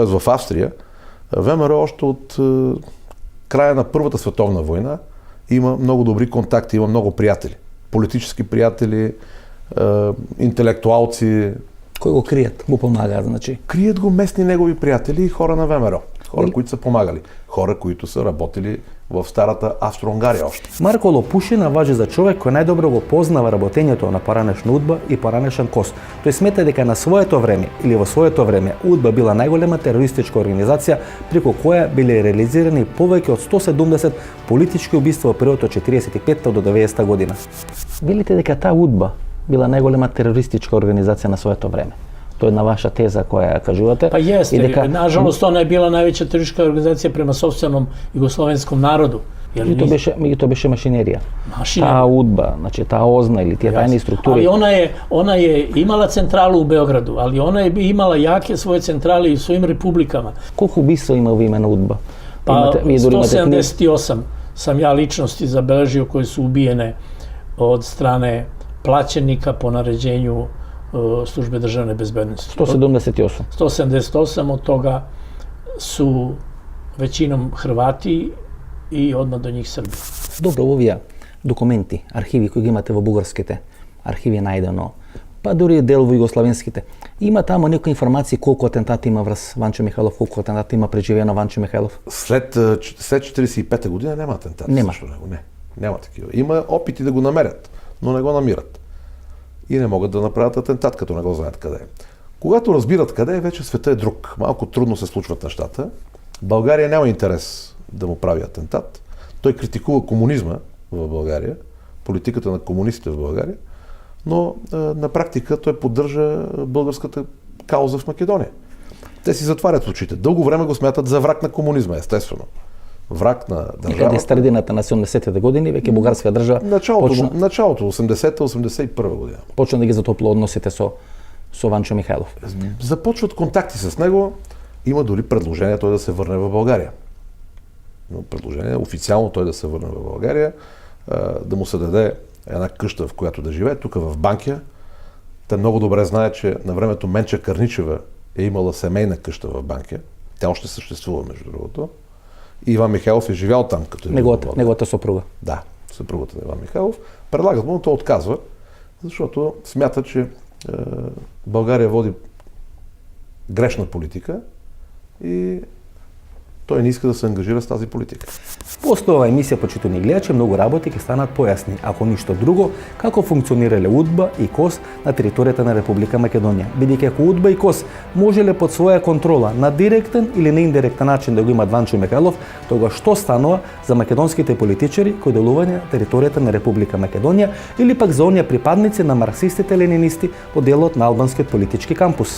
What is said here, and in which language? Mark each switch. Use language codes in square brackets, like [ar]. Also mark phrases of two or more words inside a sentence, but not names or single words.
[bg] в Австрия, ВМРО още от края на Първата световна война има много добри контакти, има много приятели. Политически приятели, интелектуалци. Кой го крият? Го помага, значи? Крият го местни негови приятели и хора на ВМРО. Хора, които са помагали. Хора, които са работили в старата Австро-Унгария още. [mk] Марко Лопушина важи за човек кој најдобро го познава работењето на поранешна УДБА и поранешен КОС. Тој смета дека на своето време или во своето време УДБА била најголема терористичка организација преку која биле реализирани повеќе од 170 политички убиства во периодот од 45 до 90 година. Велите дека таа УДБА била најголема терористичка организација на своето време. Тоа е една ваша теза која ја кажувате. Па јесте, и дека [sr] нажалост она е била највеća терористичка организација према сопственом југословенском народу. [mk] Тоа беше машинерија. Машинерија. Таа УДБА, значи таа ОЗНА или тие тајни структури. [sr] Ali ona je imala centralu u Beogradu, ali ona je imala jake svoje centrale i u svojim republikama. [mk] Колку убиства има во име на УДБА? [sr] Pa 178 sam ja ličnosti zabeležio koje su ubijene od strane plaćenika po naređenju službe državne bezbednosti. 178. 178, od toga su većinom Hrvati i odmah do njih Srbi. [mk] Добро, овие документи, архиви кои ги имате во бугарските архиви најдено, па дури дел во југославенските, има тамо некои информации колку атентати има врз Ванчо Михайлов, колку атентати има преживено Ванчо Михайлов? [bg] След 45-та година нема атентати. [mk] Нема. [bg] Не, няма такива. Има опити да го намерят, но не го намират. И не могат да направят атентат, като не го знаят къде е. Когато разбират къде е, вече света е друг. Малко трудно се случват нещата. България няма интерес да му прави атентат. Той критикува комунизма в България, политиката на комунистите в България, но на практика той поддържа българската кауза в Македония. Те си затварят очите. Дълго време го смятат за враг на комунизма, естествено. Враг на държавата. [mk] Некаде е средината на 70-те години, веќе бугарска држава началото 80-81 година. почна да ги затопла односите со Ванчо Михайлов. [bg] Започват контакти с него. Има дори предложение той да се върне в България. Има предложение официално той да се върне в България, да му се даде една къща, в която да живее, тук в Банкя. Те много добре знаят, че на времето Менча Карничева е имала семейна къща в Банкя. Тя още съществува, между другото. И Иван Михайлов е живял там, като е неговата съпруга. Да, съпругата на Иван Михайлов. Предлагат му, но той отказва, защото смята, че България води грешна политика и той не иска да се ангажира с тази политика. [mk] После ова емисија, почитувани гледачи, многу работи ќе станат појасни, ако ништо друго, како функционирале УДБА и КОС на територијата на Република Македонија. Бидејќи ако УДБА и КОС можеле под своја контрола на директен или неиндиректен начин да го имат Ванчо Михайлов, тога што станува за македонските политичари кои делување на територијата на Република Македонија или пак за оние припадници на марксистите-ленинисти во делот на албанскиот политички кампус?